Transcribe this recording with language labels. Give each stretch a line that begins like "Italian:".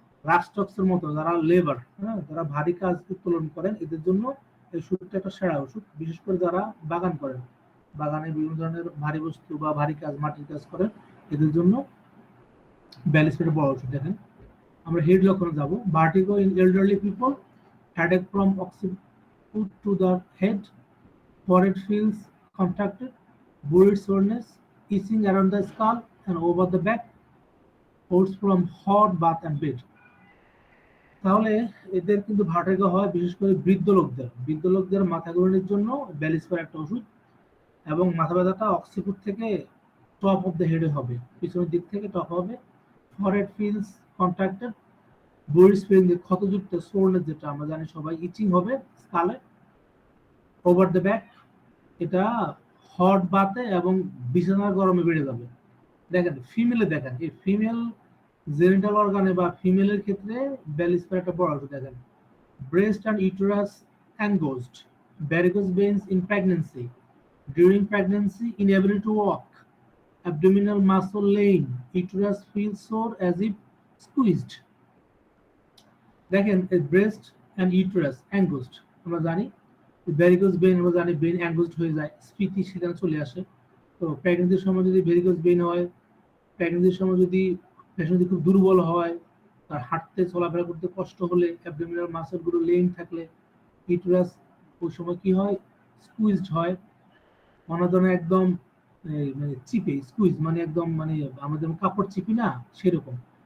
Bangla: রাস্টক্সের মতো যারা লেবার, হ্যাঁ, যারা ভারী কাজ উত্তোলন করেন, এদের জন্য এই ওষুধটা একটা সেরা ওষুধ। বিশেষ করে যারা বাগান করেন, বাগানে বিভিন্ন ধরনের ভারী বস্তু বা ভারী কাজ, মাটির কাজ করেন, এদের জন্য ব্যালিস্পেট বড় ওষুধ। দেখেন আমরা হেড লক্ষণে যাব।
English: Vertigo in elderly people, headache from occiput to the head, forehead feels contracted, buried soreness, itching around the skull and over the back, holds from hot bath and bed.
Bangla: তাহলে এদের কিন্তু ভার্টিগো হয় বিশেষ করে বৃদ্ধ লোকদের মাথা ঘুরানোর জন্য ব্যালিস্পেট একটা ওষুধ। এবং মাথা ব্যথাটা অক্সিপুট থেকে টপ অফ দ্য হেডে হবে, পিছনের দিক থেকে টপ হবে।
English: forehead feels contracted,
Bangla: bodies feeling ক্ষতযুক্ত, soreness যেটা আমরা জানি সবাই, ইচিং হবে স্কালে, ওভার দ্য ব্যাক, এটা হট বাতে এবং বিছানার গরমে বেড়ে যাবে। দেখেন ফিমেলে, দেখেন এই ফিমেল জেনিটাল অর্গানে বা ফিমেলের ক্ষেত্রে ব্যালিস্পেট একটা বড় ওষুধ। দেখেন
English: Breast and uterus angst, varicose veins in pregnancy, during pregnancy inability to walk, abdominal muscle lame, uterus feels sore as if squeezed.
Bangla: দেখেন ব্রেস্ট অ্যান্ড ইউটেরাস অ্যাঙ্গোস্ট আমরা জানি, ভেরিকোজ ভেইন আমরা জানি ভেইন অ্যাঙ্গোস্ট হয়ে যায়, স্ফীতি সেখানে চলে আসে। তো প্রেগনেন্সির সময় যদি ভেরিকোজ ভেইন হয়, প্রেগনেন্সির সময় যদি পেশেন্ট খুব দুর্বল হয়, তার হাঁটতে চলাফেরা করতে কষ্ট হলে, অ্যাবডোমিনাল মাসলগুলো লেন থাকলে, ইউটেরাস ওই সময় কি হয়, স্কুইজড হয়, অনাদনে একদম মানে চিপে, স্কুইজ মানে একদম মানে আমরা যেমন কাপড় চিপি না সেরকম।